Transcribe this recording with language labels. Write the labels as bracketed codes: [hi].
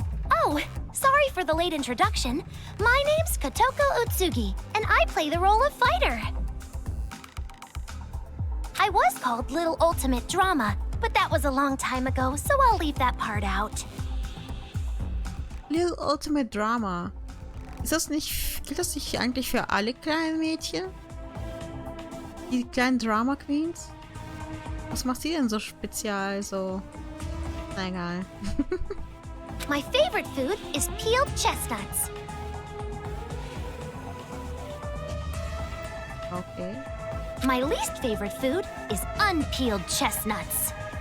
[en] Oh, sorry for the late introduction. My name's Kotoko Utsugi, and I play the role of fighter. I was called Little Ultimate Drama, but that was a long time ago, so I'll leave that part out. Little Ultimate Drama. [de] Gilt das nicht eigentlich für alle kleinen Mädchen? Die kleinen Drama Queens? Was macht sie denn so spezial, so? Na egal. [en] My favorite food is peeled chestnuts. Okay. My least favorite food is unpeeled chestnuts.